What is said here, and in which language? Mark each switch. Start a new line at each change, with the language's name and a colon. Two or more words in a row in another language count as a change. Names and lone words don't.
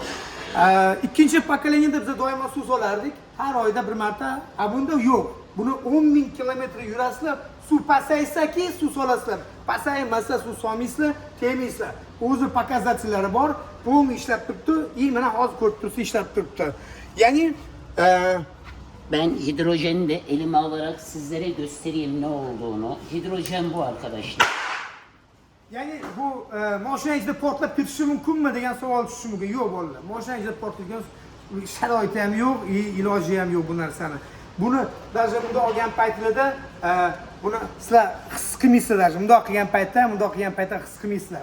Uzbek: Ikkinchi pokoleniyada biz doimo suv solardik. Har oyda bir marta. Bunda yo'q. Buni 10,000 kilometr yurasizlar, suv pasaysaki suv solasizlar. Pasaymasa suv solmaysizlar, tegmaysizlar. O'zi pokazatchilari bor. Bu ishlab turibdi. Mana hozir ko'rib turibsiz, ishlab turibdi. Ya'ni
Turkish: ben hidrojeni de elime alarak sizlere göstereyim ne olduğunu. Hidrojen bu arkadaşlar.
Uzbek: ya'ni bu mashina ichida portlab ketishi mumkinmi degan savol tushishi mumkin. Yo'q bolalar. Mashina ichida portlagan sharoiti ham yo'q, iloji ham yo'q bu narsani. Buni даже bunda olgan paytlarda buni sizlar his qilmaysizlar, даже bundoq qilgan paytda, his qilmaysizlar.